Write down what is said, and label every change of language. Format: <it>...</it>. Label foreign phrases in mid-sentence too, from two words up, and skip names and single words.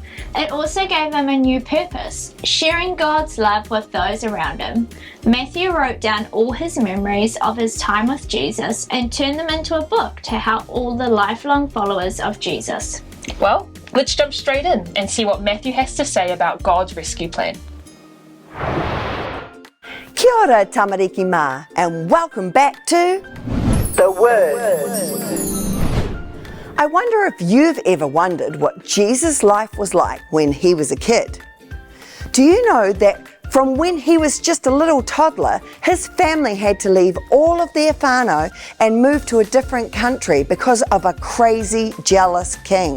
<en>It also gave him a new purpose, sharing God's love with those around him. Matthew wrote down all his memories of his time with Jesus and turned them into a book to help all the lifelong followers of Jesus. Well, let's jump straight in and see what Matthew has to say about God's rescue plan.</en> <mi>Kia ora tamariki mā,</mi> <en>and welcome back to The Word. I wonder if you've ever wondered what Jesus' life was like when he was a kid. Do you know that from when he was just a little toddler, his family had to leave all of their whānau and move to a different country because of a crazy, jealous king?</en>